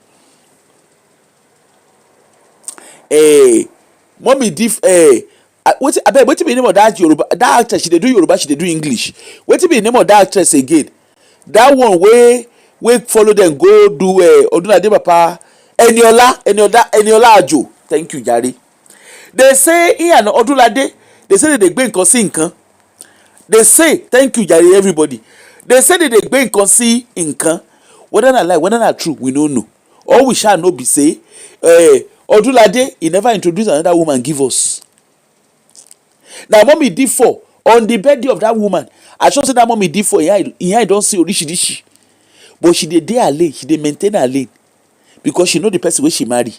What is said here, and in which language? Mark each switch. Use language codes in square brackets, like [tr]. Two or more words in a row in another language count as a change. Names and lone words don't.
[pcm] Mommy wetin be the name of that Yoruba, that actress? She dey do Yoruba, she dey do English. Wetin be the name of that actress again? That one wey follow dem go do Odunlade papa, Eniola Ajo. Thank you jare. They say he and Odunlade, they say they [yo] gbé nǹkan sí nǹkan. [pcm] They say thank you jare everybody. They say they [yo] gbé nǹkan sí nǹkan. [pcm] Whether na lie, whether na true, we no know. All we shall know be say Odunlade, he never introduced another woman give us. Now mommy D4 on the birthday of that woman, I sure say that mommy D4 he don see orishi, but she dey alone, she dey maintain her lane, because she know the person wey she marry.